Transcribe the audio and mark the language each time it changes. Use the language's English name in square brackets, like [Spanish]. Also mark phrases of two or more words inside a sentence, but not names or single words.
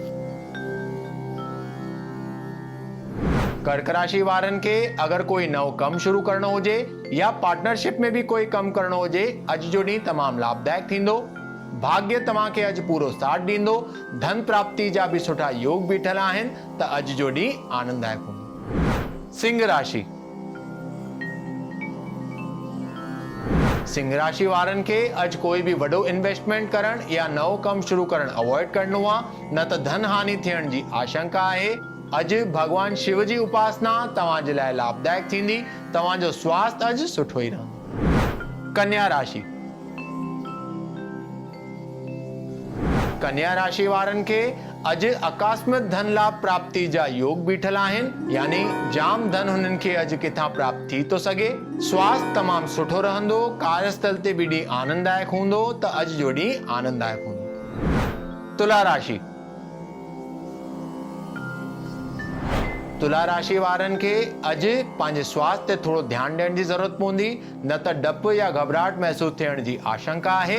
[Sindhi] कर्क राशि वारनि खे अगर कोई नओ कम शुरू करणो हुजे या पार्टनरशिप में भी कोई कम करणो हुजे, अॼु जो ॾींहुं तमामु लाभदायक थींदो। भाग्य तव्हांखे अॼु पूरो साथ ॾींदो। धन प्राप्ति जा भी सुठा योग बीठल आहिनि, त अॼु जो ॾींहुं आनंददायक हूंदो। सिंह राशि। सिंह राशि वारनि खे अॼु कोई भी वॾो इन्वेस्टमेंट करण या नओ कम शुरू करण अवॉइड करणो आहे, न त धन हानि थियण जी आशंका आहे। अॼु भगवान शिव जी उपासना तव्हां जे लाइ लाभदायक थींदी। तव्हांजो स्वास्थ्य अॼु सुठो ई रहंदो। कन्या राशि। कन्या राशि वारनि खे अॼु आकस्मिक धन लाभ प्राप्ति जा योग बीठल आहिनि, यानी जाम धन हुननि खे अॼु किथां प्राप्त थी तो सके। स्वास्थ्य तमामु सुठो रहंदो। कार्यस्थल ते भी ॾींहुं आनंददायक हूंदो, त अॼु जो ॾींहुं आनंददायक हूंदो। तुला राशि। तुला राशि वारनि खे अॼु पंहिंजे स्वास्थ्य ते थोरो ध्यानु ॾियण जी ज़रूरत पवंदी, न त डपु या घबराहट महसूस थियण जी आशंका आहे।